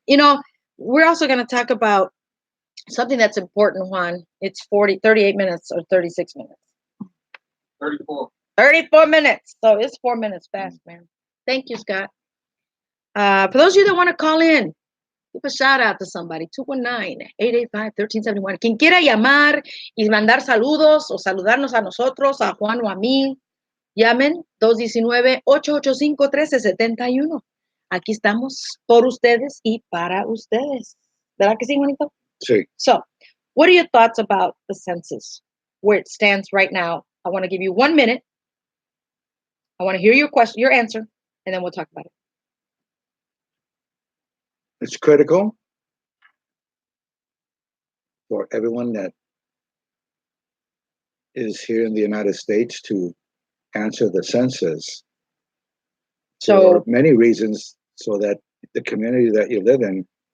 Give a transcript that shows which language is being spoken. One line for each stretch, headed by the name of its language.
English: You know, we're also going to talk about something that's important, Juan. It's 38 minutes or 36 minutes. 34 minutes. So it's 4 minutes fast, man. Thank you, Scott. For those of you that want to call in, give a shout out to somebody. 219-885-1371.
Spanish: Quien quiera llamar y mandar saludos o saludarnos a nosotros, a Juan o a mí, llamen 219-885-1371. Aquí estamos por ustedes y para ustedes. ¿Verdad que sí, Juanito? Sí.
English: So, what are your thoughts about the census, where it stands right now? I want to give you 1 minute. I want to hear your question, your answer, and then we'll talk about it. It's critical for everyone that is here in the United States to answer the census for many reasons, so that the community that you live in